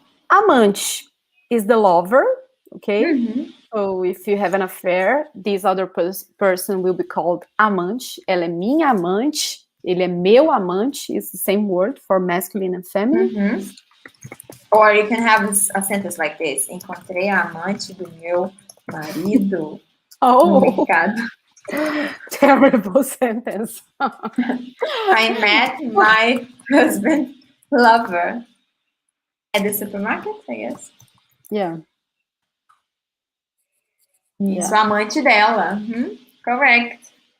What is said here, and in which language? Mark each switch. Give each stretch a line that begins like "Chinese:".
English: Amante is the lover, okay? So if you have an affair, this other person will be called amante.
Portuguese: Ela é minha amante. Ele é meu amante.
English: It's the same word for masculine and feminine. Or you can have a sentence like this.
Portuguese: Encontrei a amante do meu marido no mercado.
English: Terrible sentence. I met my husband lover at the supermarket, I guess. Yeah.
Portuguese: Isso, amante dela.
English: Correct.